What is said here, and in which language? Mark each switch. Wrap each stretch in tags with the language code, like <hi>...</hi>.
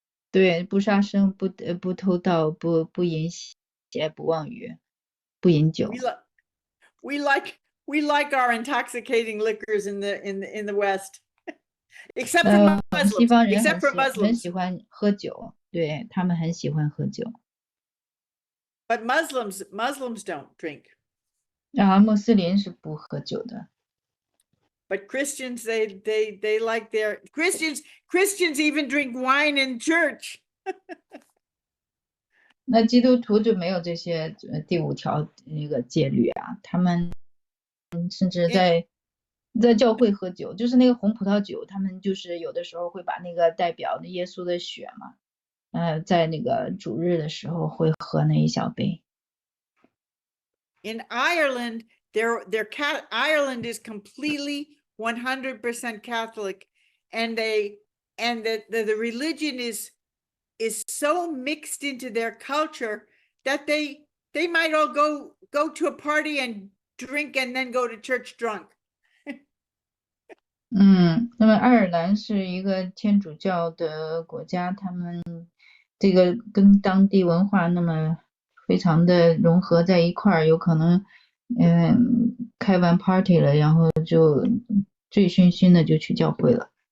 <zh>对，不杀生，不偷盗，不淫邪，不妄语，不饮酒。</zh> <en>We like our intoxicating liquors in the West, except for Muslims.</en> <zh>西方人</zh> <en>Except for</en> <zh>很</zh> <en>Muslims.</en> <zh>喜欢喝酒，对，他们很喜欢喝酒。</zh> <en>But Muslims don't drink.</en> <zh>穆斯林是不喝酒的。</zh> <en>But Christians, they like their Christians even drink wine in church.</en> <zh>那基督徒就没有这些第5条那个戒律啊，他们甚至在教会喝酒，就是那个红葡萄酒，他们就是有的时候会把那个代表耶稣的血嘛，在那个主日的时候会喝那一小杯。</zh> <en>In Ireland, Ireland is completely 100% Catholic, and the religion is so mixed into their culture that they might all go to a party and drink and then go to church drunk.</en> <zh>那么爱尔兰是一个天主教的国家，他们这个跟当地文化那么非常的融合在一块儿，有可能开完 party 了，然后就醉醺醺的就去教会了。</zh>